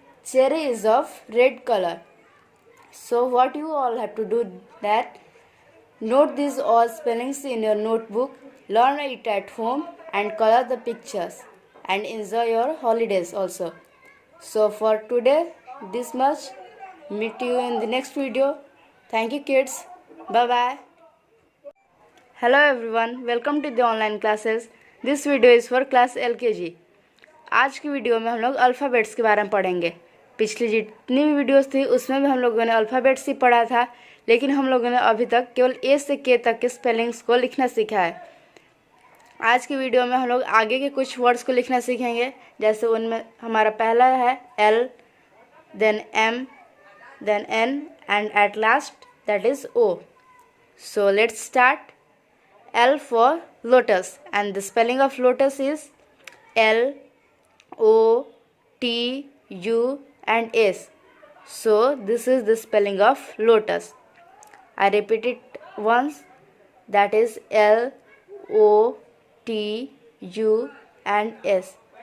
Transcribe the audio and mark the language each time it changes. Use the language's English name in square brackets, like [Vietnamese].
[English] Cherry is of red color. So what you all have to do, that note these all spellings in your notebook, learn it at home, and color the pictures, and enjoy your holidays also. So for today this much. Meet you in the next video. Thank you kids. Bye bye. Hello everyone, welcome to the online classes. This video is for class LKG. [Hindi] आज की video में हम लोग alphabets के बारे में पढ़ेंगे। पिछली जितनी भी वीडियोस थी उसमें भी हम लोगों ने अल्फ़ाबेट्स ही पढ़ा था, लेकिन हम लोगों ने अभी तक केवल ए से के तक के स्पेलिंग्स को लिखना सीखा है। आज की वीडियो में हम लोग आगे के कुछ वर्ड्स को लिखना सीखेंगे, जैसे उनमें हमारा पहला है L, [English] then M, then N, and at last that is O. So let's start. L for lotus, and the spelling of lotus is L O T U and S. So this is the spelling of lotus. I repeat it once, that is L O T U and S.